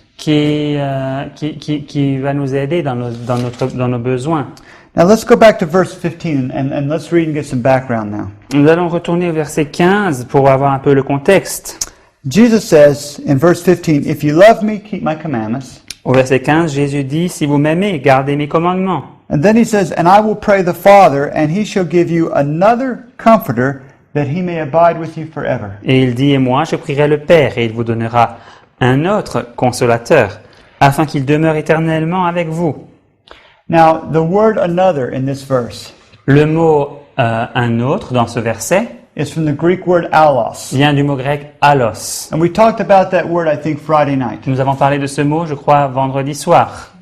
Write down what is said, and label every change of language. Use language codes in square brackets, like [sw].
[fr] qui va nous aider dans nos besoins. [en] Now, let's go back to verse 15 and let's read and get some background now. [fr] Nous allons retourner au verset 15 pour avoir un peu le contexte. [en] Jesus says in verse 15, If you love me, keep my commandments. [fr] Au verset 15, Jésus dit, « Si vous m'aimez, gardez mes commandements. [en] And then he says, and I will pray the Father, and he shall give you another comforter, that he may abide with you forever. [fr] Et il dit, et moi, je prierai le Père, et il vous donnera un autre consolateur, afin qu'il demeure éternellement avec vous. [en] Now, the word another in this verse [fr] Le mot un autre dans ce verset [en] is from the Greek word allos. [fr] vient du mot grec allos. [en] And we talked about that word, I think, Friday night. [fr] Nous avons parlé de ce mot, je crois, vendredi soir.